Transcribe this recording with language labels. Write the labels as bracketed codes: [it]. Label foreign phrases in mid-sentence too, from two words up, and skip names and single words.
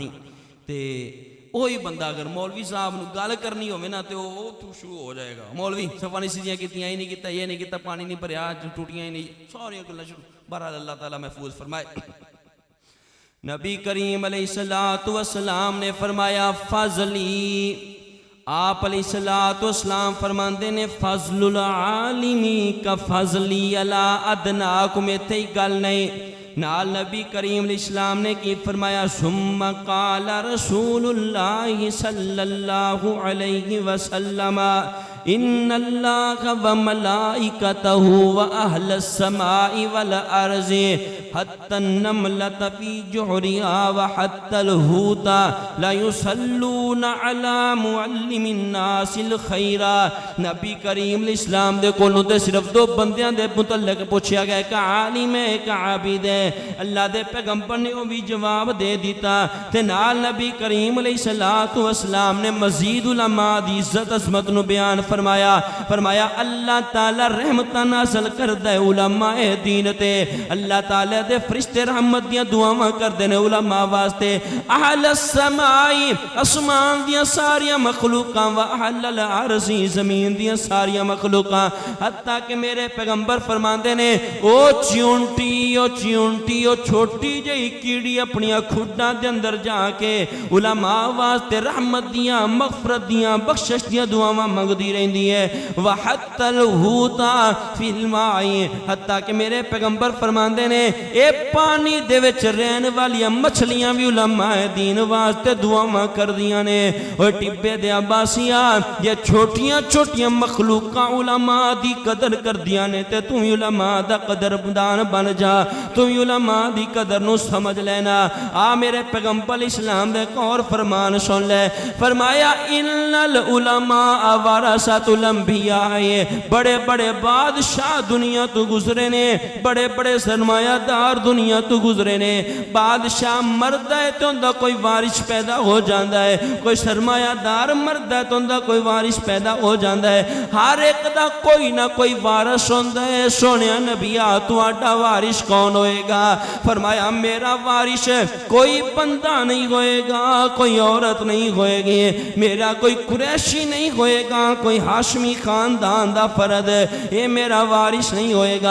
[pa] تو وہی بندہ اگر مولوی صاحب نوں گل کرنی ہووے نا، تو او شروع ہو جائے گا، مولوی صفا نہیں سیجیاں کیتیاں، یہ نہیں کیا، یہ نہیں کیا، پانی نہیں بھریا، ٹوٹیاں ہی نہیں، ساریاں گلاں شروع. [ur] بہرحال اللہ تعالیٰ محفوظ فرمائے. [pa] نبی کریم [ar] عليه الصلاة والسلام [pa] نے فرمایا فضلی، آپ علیہ السلام فرماتے نے [ar] فضل العالم كفضلي على أدناكم, [pa] ایتھے ہی گل نہیں، نال نبی کریم اسلام نے کی فرمایا, [ar] ثم قال رسول الله صلى الله عليه وسلم إن الله وملائكته وأهل السماء والأرض حتى النملة في جحرها وحتى الحوت ليصلون على معلم الناس الخير. [pa] نبی کریم اسلام دے کولوں تے صرف دو بندیاں دے متعلق پوچھا گیا، اک عالم ہے اک عابد ہے. اللہ دے پیغمبر نے او وی جواب دے دتا۔ تے نال نبی کریم [ar] عليه الصلاة والسلام [pa] نے مزید علماء دی عزت عظمت نوں بیان فرمایا اللہ تعالیٰ رحمتاں نازل کردا ہے علمائے دین تے. اللہ تعالیٰ دے فرشتے رحمت دیاں دعاواں کردے نے علماء واسطے. [ar] أهل السماء [pa] آسمان دیاں ساریاں مخلوقاں [ar] وأهل الأرض [pa] زمین دیاں ساریاں مخلوقاں. حتیٰ کہ میرے پیغمبر فرماندے نے او چیونٹی او چھوٹی جہی کیڑی اپنی کھڈاں دے اندر جا کے علماء واسطے رحمت دیاں مغفرت دیاں بخشش دیاں دعاواں منگدی رہندی ہے. [ar] وحتى الحوت في الماء, [pa] حتیٰ کہ میرے پیغمبر فرماندے نے اے پانی دے وچ رہن والیاں مچھلیاں وی علماء دین واسطے دعاواں کردیاں نے. او ٹبے دے عباسیا یہ چھوٹیاں چھوٹیاں مخلوقاں علماء دی قدر کردیاں نے تے تو علماء دا قدردان بن جا، تو علماء دی قدر نوں سمجھ لینا. آ میرے پیغمبر اسلام دے اور فرمان سن لے. فرمایا [ar] إن العلماء ورثة الأنبياء, [pa] وڈے وڈے بادشاہ دنیا تو گزرے نے، وڈے وڈے سرمایہ دار دنیا تو گزرے نے. [ur] بادشاہ مردا ہے تو ان کا کوئی وارث پیدا ہو جاتا ہے، کوئی سرمایہ دار مردا ہے تو ان کا کوئی وارث پیدا ہو جاتا ہے. [pa] ہر اک دا کوئی نہ کوئی وارث ہوندا ہے. سوہنے نبیا تہاڈا وارث کون ہووے گا؟ فرمایا میرا وارث کوئی بندہ نہیں ہووے گا، کوئی عورت نہیں ہووے گی، میرا کوئی قریشی نہیں ہووے گا، کوئی ہاشمی خاندان دا فرد یہ میرا وارث نہیں ہووے گا.